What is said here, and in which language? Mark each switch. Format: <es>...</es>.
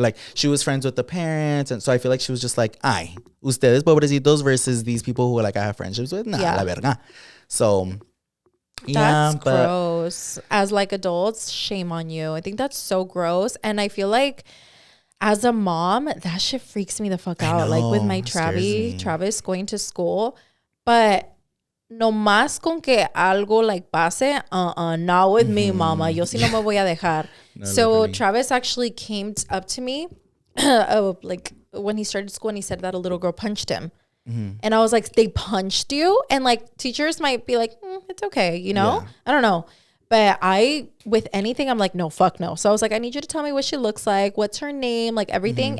<en>Like she was friends with the parents. And so I feel like she was just like,</en> <es>ay, ustedes pobrecitos</es> <en>versus these people who like I have friendships with.</en> <es>Nah, la verga. So</es> <en>that's gross. As like adults, shame on you. I think that's so gross. And I feel like as a mom, that shit freaks me the fuck out. Like with my Travis going to school.</en> <es>But no más con que algo like pase,</es> <en>not with me,</en> <es>mama. Yo sí no me voy a dejar.</es> <en>So literally. Travis actually came up to me like when he started school and he said that a little girl punched him. And I was like, they punched you? And like teachers might be like, it's okay, you know? Yeah. I don't know. But with anything, I'm like, no, fuck no. So I was like, I need you to tell me what she looks like, what's her name, like everything.</en>